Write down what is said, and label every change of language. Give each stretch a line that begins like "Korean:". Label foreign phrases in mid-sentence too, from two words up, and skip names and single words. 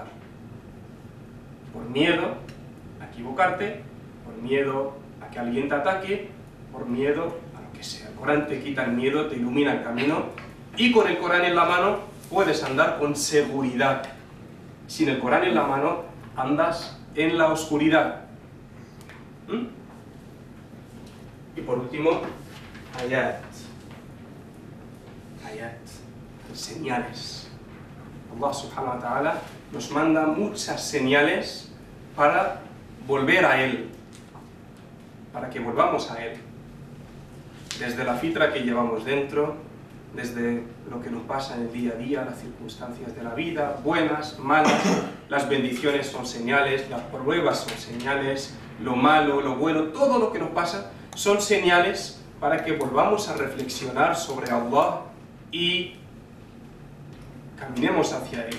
Spanish: Por miedo a equivocarte, por miedo a que alguien te ataque, por miedo a lo que sea. El Corán te quita el miedo, te ilumina el camino, y con el Corán en la mano puedes andar con seguridad. Sin el Corán en la mano andas en la oscuridad. Y por último, ayat. Ayat, señales. Allah
Arabic: سبحانه وتعالى
Spanish: nos manda muchas señales para volver a Él, para que volvamos a Él. Desde la fitra que llevamos dentro, desde lo que nos pasa en el día a día, las circunstancias de la vida, buenas, malas, las bendiciones son señales, las pruebas son señales, lo malo, lo bueno, todo lo que nos pasa son señales para que volvamos a reflexionar sobre Allah y caminemos hacia Él.